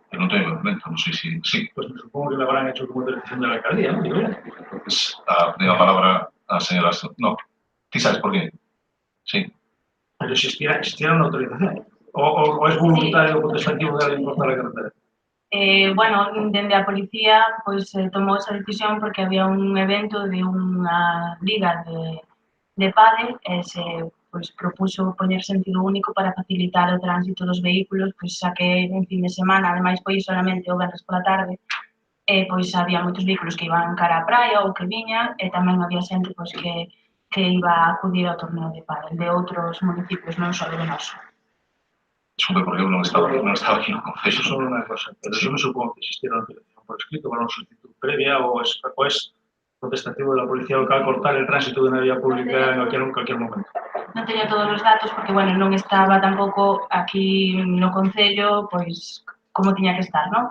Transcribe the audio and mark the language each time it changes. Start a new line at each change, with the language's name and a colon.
Spanish: No tengo documento, no sé si... Sí. Pues me supongo que la habrán hecho como autorización de la alcaldía, ¿no? Pues la palabra a la señora... No, ¿tú sabes por qué? Sí. Pero existiera una autorización. ¿O es voluntario o potestativo de alguien cortar la carretera?
Galician: Bueno, dende a policía pois tomou esa decisión porque había un evento de unha liga de pádel e se pois propuso poñer sentido único para facilitar o tránsito dos vehículos, pois xa que en fin de semana, ademais foi solamente o venres pola tarde, pois había moitos vehículos que iban cara á praia ou que viñan e tamén había xente pois que iba a acudir ao torneo de pádel de outros municipios, non só do noso. Disculpe, porque eu non estaba aquí no concello.
Spanish: Solo una cosa, pero yo me supongo que existiera una autorización por escrito para una solicitud previa o es potestativo de la policía local cortar el tránsito de una vía pública en cualquier momento.
Galician: Non teño todos os datos porque, bueno, non estaba tampouco aquí no concello, pois, como tiña que estar, non?